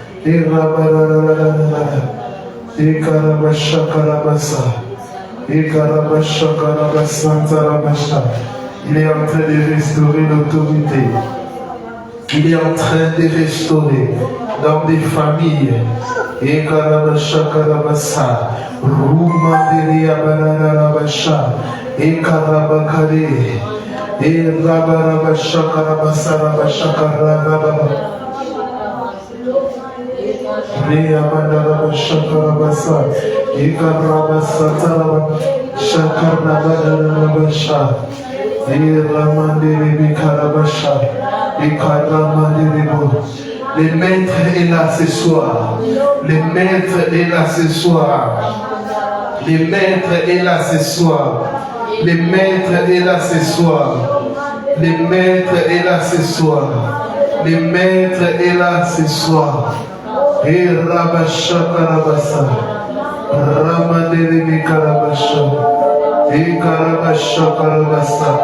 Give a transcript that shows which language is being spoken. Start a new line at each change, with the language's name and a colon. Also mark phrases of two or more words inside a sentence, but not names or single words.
French: Ekarabasha Karabasa. Ekarabasha Karabasantarabasha. Il est en train de restaurer l'autorité. Il est en train de restaurer dans des familles. Et Karabasha Karabasa, Rumanderia Barabasha, et Karabakare, et Rabarabasha Karabasa Rabasha Karababa, Reamandarabasha Karabasa, et Karabasa Taraba, Shakarabasha, et Ramandere Karabasha. Le maître est là ce soir. Le maître est là ce soir. Le maître est là ce soir. Le maître est là ce soir. Le maître est là ce soir. Le maître est là ce soir. Et Rabasha Karabasa. Ramadere Karabasha. Et Karabasha Karabasa.